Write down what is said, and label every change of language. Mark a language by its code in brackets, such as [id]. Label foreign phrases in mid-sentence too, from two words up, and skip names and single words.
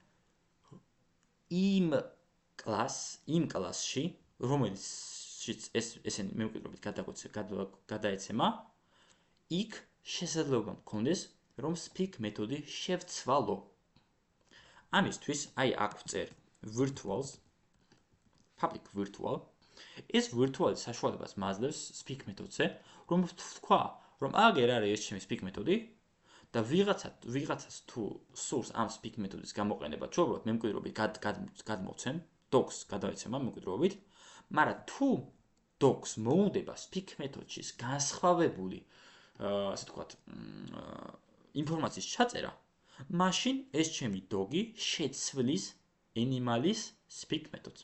[ka] იმ კლასში, რომელშიც ესენი მემკვიდრეობით გადაეცემა, იქ შესაძლებლობა მქონდეს, რომ speak მეთოდი შევცვალო. ამისთვის აი აქ ვწერ [en] virtuals, public virtual. [ka] ეს virtual საშუალებას მაძლევს speak მეთოდზე, რომ ვთქვა, რომ აგერ არის ეს ჩემი speak მეთოდი და ვიღაცას თუ სურს ამ speak მეთოდის გამოყენება, ჩვეულებრივად მემკვიდრეობით გადმოვცემ, docs გადაეცემა მემკვიდრეობით, მაგრამ თუ docs მოუდება speak მეთოდში განსხვავებული, ასე ვთქვათ, ინფორმაციის ჩაწერა, მაშინ ეს ჩემი dog-ი შეცვლის animalis speak მეთოდს.